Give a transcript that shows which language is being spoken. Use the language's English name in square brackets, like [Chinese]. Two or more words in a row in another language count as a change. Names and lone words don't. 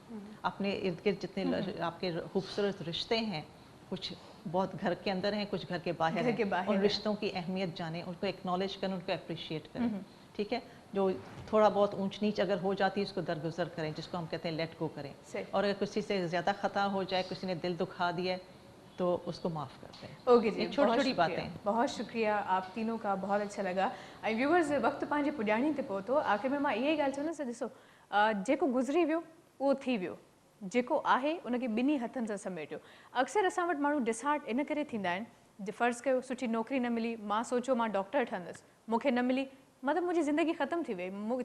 [Urdu] اپنے ارد گرد جتنے آپ کے خوبصورت رشتے ہیں, کچھ بہت گھر کے اندر ہیں, کچھ گھر کے باہر ہیں, ان رشتوں کی اہمیت جانیں, ان کو ایکنالج کریں, ان کو اپریشیٹ کریں. ٹھیک ہے, جو تھوڑا بہت اونچ نیچ اگر ہو جاتی ہے اس کو درگزر کریں, جس کو ہم کہتے ہیں [English] let go [Urdu] کریں. اور اگر کسی سے زیادہ خطا ہو جائے, کسی نے دل دکھا دیا ہے, تو اس کو معاف کرتے ہیں. اوکے جی, چھوٹی چھوٹی باتیں. بہت شکریہ آپ تینوں کا, بہت اچھا لگا. [Sindhi] ऐं व्यूअर्स वक़्तु पंहिंजे पुॼाणी ते पहुतो. आख़िर में मां इहा ई ॻाल्हि चवंदसि, ॾिसो जेको गुज़री वियो उहो थी वियो, जेको आहे उनखे ॿिन्ही हथनि सां समेटियो. अक्सर असां वटि माण्हू डिसहार्ट इन करे थींदा आहिनि, फ़र्ज़ु कयो सुठी नौकिरी न मिली, मां सोचियो मां डॉक्टर ठहंदसि, मूंखे न मिली, मतिलबु मुंहिंजी ज़िंदगी ख़तमु थी वई.